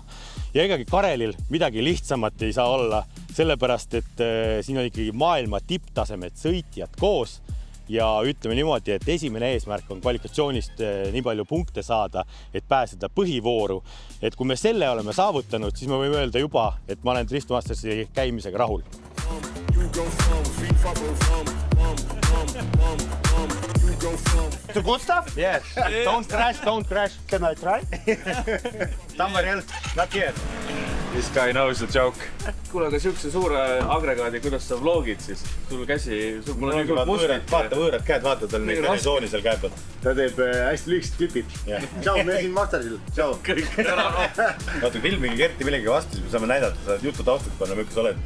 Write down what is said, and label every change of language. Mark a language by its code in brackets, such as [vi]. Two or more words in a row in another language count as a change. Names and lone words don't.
[et] Ja egagi Karelil midagi lihtsamat ei saa olla, sellepärast, et siin on ikkagi maailma tipptasemed sõitjad koos ja ütleme niimoodi, et esimene eesmärk on kvalifikatsioonist nii palju punkte saada, et pääseda põhivooru. Et kui me selle oleme saavutanud, siis me võime öelda juba, et ma olen Driftmastersi käimisega rahul. [en] The good stuff? Yes. Don't crash. Can I try? Somewhere else, not here. This guy knows the joke. [et] Kuule, aga siukse suure agregaadi, kuidas sa vlogid siis? Sul käsi... Mul on nagu muskid. Vaata võõrad käed, vaata tal neid venesooni seal käe peal. Ta teeb hästi lühikesed klipid. Tšau, me siin Mastersil. Tšau. Vaata, filmigi Kerti millegi vastu, siis me saame näidata, sa saad jutu taustalt panna, milline sa oled.